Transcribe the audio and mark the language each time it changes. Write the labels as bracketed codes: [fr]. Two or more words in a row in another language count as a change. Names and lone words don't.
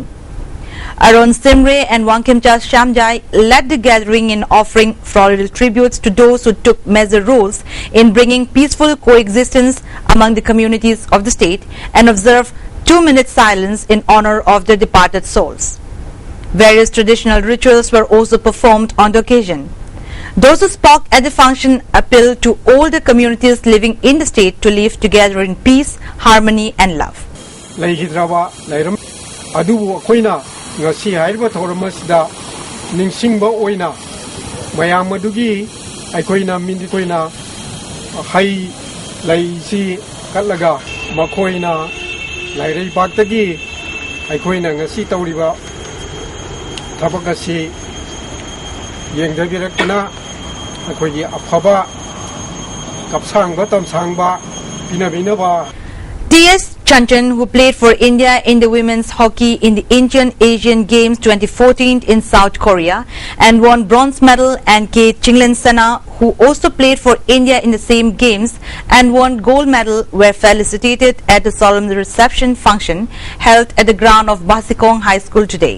[en] Arun Simre and Wangkimcha Shamjai led the gathering in offering floral tributes to those who took major roles in bringing peaceful coexistence among the communities of the state and observed 2-minute silence in honor of the departed souls. Various traditional rituals were also performed on the occasion. Those who spoke at the function appealed to all the communities living in the state to live together in peace, harmony and love. [mni] ngasi haiba thoramasda ningsingba oina mayam adugi aikoina mindi koina hai laisi kalaga makoina lairei baktagi aikoina ngasi tawriba thabakasi yengdabirakna aikogi afaba kapsangba tamsangba binabinaba. [en] T.S. Chanchan, who played for India in the women's hockey in the Indian Asian Games 2014 in South Korea and won bronze medal, and K. Chinglin Sana, who also played for India in the same games and won gold medal, were felicitated at the solemn reception function held at the ground of Basikong High School today.